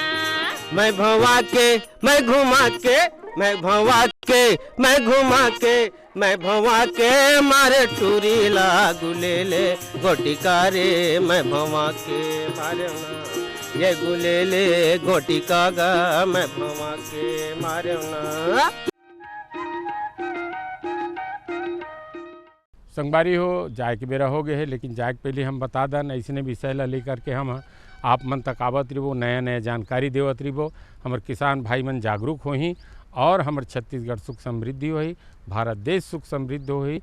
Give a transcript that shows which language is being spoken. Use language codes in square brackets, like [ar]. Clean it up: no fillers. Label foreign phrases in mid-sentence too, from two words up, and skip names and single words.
[hne] मैं भवा के मैं घुमा के मैं भवा के मैं घुमा के मैं भवा के मारे टूरी ला गुलेले गोटिका रे मैं भवा के मारे ना ये गुलेले गोटिका गा मैं भवा के मारे ना। संगवारी हो जाए के बेरा हो गए है, लेकिन जाए के पहले हम बता दें ऐसने विषय ला लेकर के हम आप मन तक आवत रहो, नया नया जानकारी देवत रहो, हमारे किसान भाई मन जागरूक होही और हमारे छत्तीसगढ़ सुख समृद्धि होही, भारत देश सुख समृद्ध होही।